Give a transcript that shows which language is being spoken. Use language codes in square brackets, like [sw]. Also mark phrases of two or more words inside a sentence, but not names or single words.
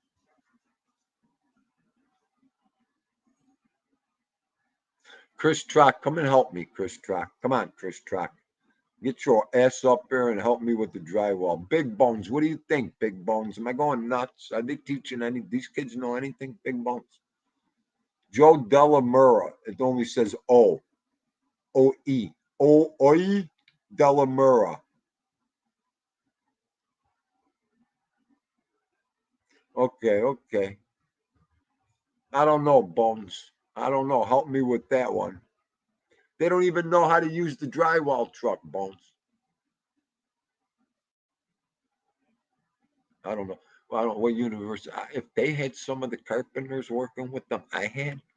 [en] Chris Trock, come and help me, Chris Trock. Come on, Chris Trock. Get your ass up there and help me with the drywall. Big Bones, what do you think, Big Bones? Am I going nuts? Are they teaching any? These kids know anything, Big Bones? Joe Delamura, it only says O. O-E. O-E Delamura. Okay, okay. I don't know, Bones. I don't know. Help me with that one. They don't even know how to use the drywall truck, Bones. I don't know. Well, I don't know what university. If they had some of the carpenters working with them, I had.